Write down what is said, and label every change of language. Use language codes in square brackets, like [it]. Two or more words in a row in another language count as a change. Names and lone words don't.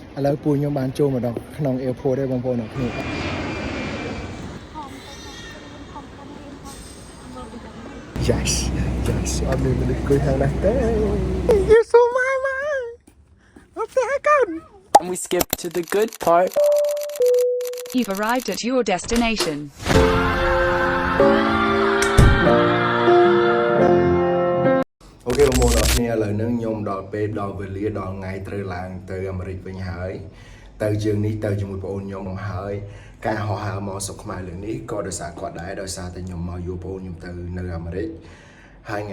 [km] ឥឡូវពូខ្ញុំបានចូលមកដល់ក្នុង airport ទេបងប្អូនអ្នកគ្នា [en] Yes yes [km] អត់មានមនុស្សគួយខាងនេះទេ [en] You so my mind [km] អត់ទេកូន [en] And we skip to the good part. You've arrived at your destination. [km] អូខេបងប្អូនអរគ្នាឥឡូវនេះខ្ញុំដល់ពេលដល់វេលាដល់ថ្ងៃត្រូវឡើងទៅអាមេរិកវិញហើយទៅយើងនេះទៅជាមួយបងប្អូនខ្ញុំហើយការហោះហើរមកស្រុកខ្មែរលើនេះក៏ដោយសារគាត់ដែរដោយសារតែខ្ញុំមកយកបងប្អូនខ្ញុំទៅនៅអាមេរិកហើយថ្ងៃ